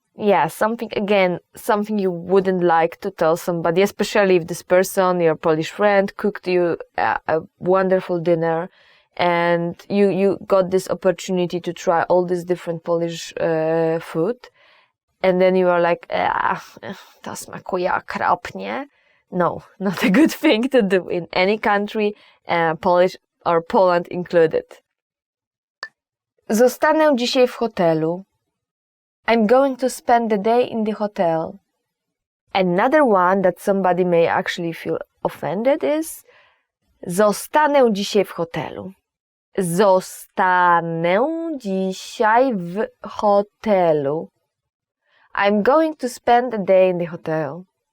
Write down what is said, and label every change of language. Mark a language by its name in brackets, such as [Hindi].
[English] Yeah, something you wouldn't like to tell somebody, especially if this person, your Polish friend, cooked you a wonderful dinner and you got this opportunity to try all this different Polish food. And then you are like, [Polish] to smakuje okropnie. [English] No, not a good thing to do in any country, Polish or Poland included. [Polish] Zostanę dzisiaj w hotelu. [English] I'm going to spend the day in the hotel. Another one that somebody may actually feel offended is [Polish] zostanę dzisiaj w hotelu. Zostanę dzisiaj w hotelu. [English] I'm going to spend the day in the hotel.